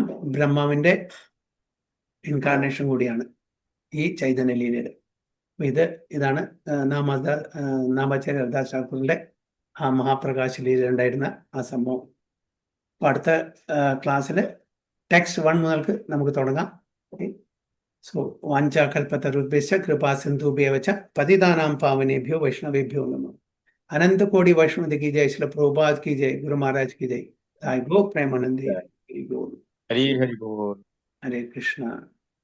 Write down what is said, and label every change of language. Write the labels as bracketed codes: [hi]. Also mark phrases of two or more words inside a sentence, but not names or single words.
[ml] ബ്രഹ്മാവിന്റെ ഇൻകാർണേഷൻ കൂടിയാണ് ഈ ചൈതന്യ ലീലയുടെ. ഇതാണ് നാമാചാര്യ ഹരിദാസ് ഠാക്കൂറിന്റെ ആ മഹാപ്രകാശ് ലീല ഉണ്ടായിരുന്ന ആ സംഭവം. അപ്പൊ അടുത്ത ക്ലാസ്സിൽ ടെക്സ്റ്റ് 1 മുതൽക്ക് നമുക്ക് തുടങ്ങാം. [sa] സോ വാഞ്ചാകൽപതരുഭ്യശ്ച കൃപാ സിന്ധുഭ്യവ ച പതിതാനാം പാവനേഭ്യോ വൈഷ്ണവേഭ്യോ നമഃ. [hi] अनंत कोटि वैष्णव की जय, श्री प्रभुपाद की जय, गुरु महाराज की जय, गो प्रेमानंद हरि बोल, हरि हरि बोल, हरे कृष्णा।